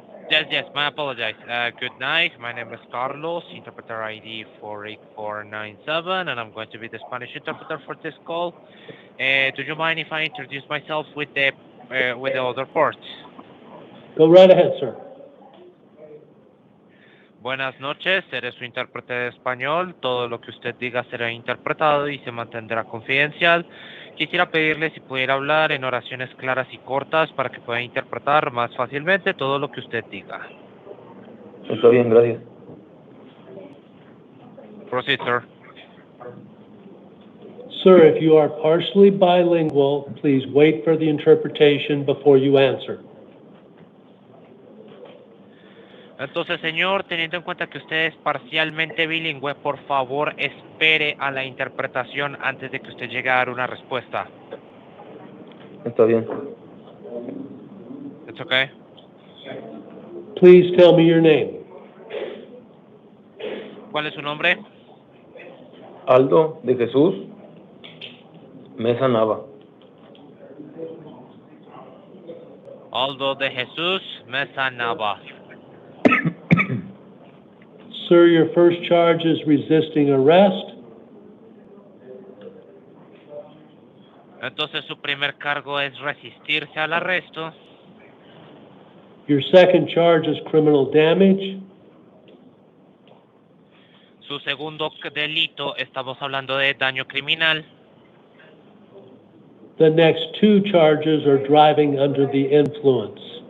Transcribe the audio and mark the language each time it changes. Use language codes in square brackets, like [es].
[en] Yes, I apologize. Good night. My name is Carlos, interpreter ID 48497, and I'm going to be the Spanish interpreter for this call. Do you mind if I introduce myself with the other parts? Go right ahead, sir. [es] Buenas noches, seré su intérprete de español. Todo lo que usted diga será interpretado y se mantendrá confidencial. Quisiera pedirle si pudiera hablar en oraciones claras y cortas para que pueda interpretar más fácilmente todo lo que usted diga. Está bien, gracias. [en] Proceed, sir. Sir, if you are partially bilingual, please wait for the interpretation before you answer. [es] Entonces, señor, teniendo en cuenta que usted es parcialmente bilingüe, por favor, espere a la interpretación antes de que usted llegue a dar una respuesta. Está bien. [en] It's okay. Please tell me your name. [es] ¿Cuál es su nombre? Aldo de Jesús Mesa Nava. Aldo de Jesús Mesa Nava. [en] Sir, your first charge is resisting arrest. [es] Entonces, su primer cargo es resistirse al arresto. [en] Your second charge is criminal damage. [es] Su segundo delito, estamos hablando de daño criminal. [en] The next two charges are driving under the influence.